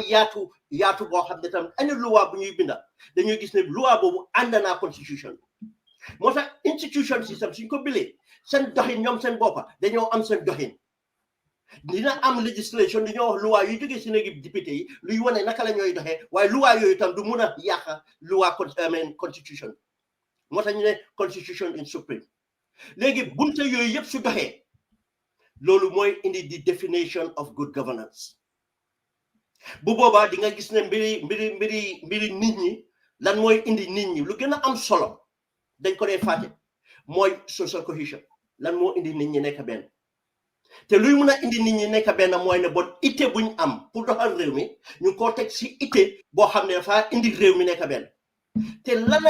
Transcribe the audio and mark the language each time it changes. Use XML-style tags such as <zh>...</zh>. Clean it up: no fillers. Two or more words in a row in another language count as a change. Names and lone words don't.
<wo>yaatu boo xam ne tam any loi bu ñuy binda dañuy gis ne loi boobu ànd naa constitution moo tax institution system suñ ko bilee seen doxin ñoom seen boppa dañoo am seen doxin dina am legislation dañoo wax loi yu jógee si néegi député yi luy wane naka la ñooy doxee waaye loi yooyu tam du mun a yàq loi constitution moo tax ñu ne constitution in supreme léegi bunte yooyu yëpp su doxee loolu mooy indi</wo> <en>the definition of good governance</en> <wo>bu boobaa di nga gis ne mbiri nit ñi lan mooy indi nit ñi lu gën a am solo dañ ko dee fàtte mooy</wo> <en>social cohesion</en> <wo>lan moo indi nit ñi nekk benn te luy mun a indi nit ñi nekk benn mooy ne bon ité buñ am pour doxal réew mi ñu ko teg si ité boo xam ne dafa indi réew mi nekk benn te lana</wo>